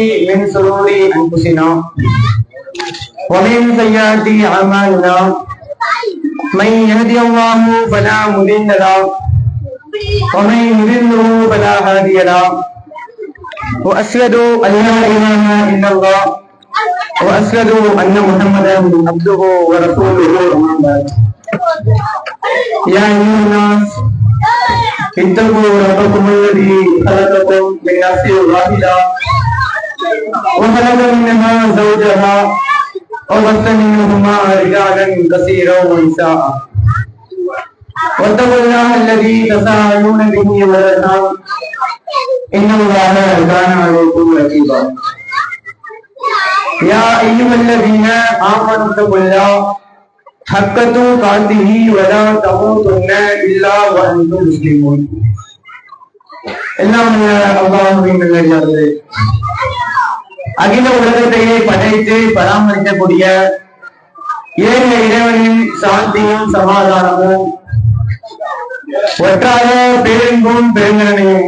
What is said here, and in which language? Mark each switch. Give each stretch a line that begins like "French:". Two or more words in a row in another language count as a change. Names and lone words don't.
Arabic: من شرور أنفسنا ومن سيئات أعمالنا من يهده الله فلا مضل له ومن يضلل فلا هادي له وأشهد أن لا إله إلا الله وأشهد أن محمدا عبده ورسوله أما بعد. يا أيها الناس اتقوا ربكم الذي خلقكم من نفس واحدة وخلق منها زوجها وبث منهما رجالا كثيرا ونساء واتقوا الله الذي تساءلون به والارحام ان الله كان عليكم رقيبا يا ايها الذين امنوا اتقوا الله حق تقاته ولا تموتن الا وانتم مسلمون.
Tamil: எல்லாம் அல்லாஹ்வின் நல்லடியார்களே, அகில உலகத்தையே படைத்து பராமரிக்கக்கூடிய ஏக இறைவனின் சாந்தியும் சமாதானமும் ஒற்றாத பேரன்பும் பெருங்கரணையும்